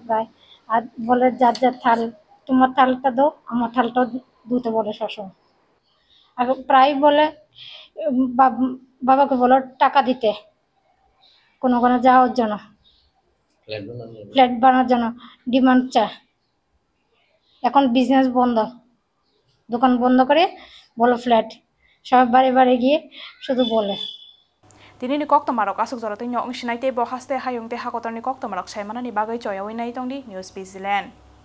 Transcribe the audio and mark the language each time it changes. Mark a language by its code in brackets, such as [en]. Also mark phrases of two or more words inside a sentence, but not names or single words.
[bn] প্রায় আর বলে যার যার থাল তোমার থালটা দাও আমার থালটাও দুটো বলে সবসময় আর প্রায় বলে বাবাকে বলো টাকা দিতে কোনো যাওয়ার জন্য ফ্ল্যাট বানানোর জন্য ডিমান্ড চায় এখন বিজনেস বন্ধ দোকান বন্ধ করে বলো ফ্ল্যাট সব বাড়ি বাড়ি গিয়ে শুধু বলে [trp] Tini ni kok tamarok asuk jara tei nyong sinai tei bo haste hayung te hakotor ni kok tamarok sai mana ni bagai choya winai tong di News Zealand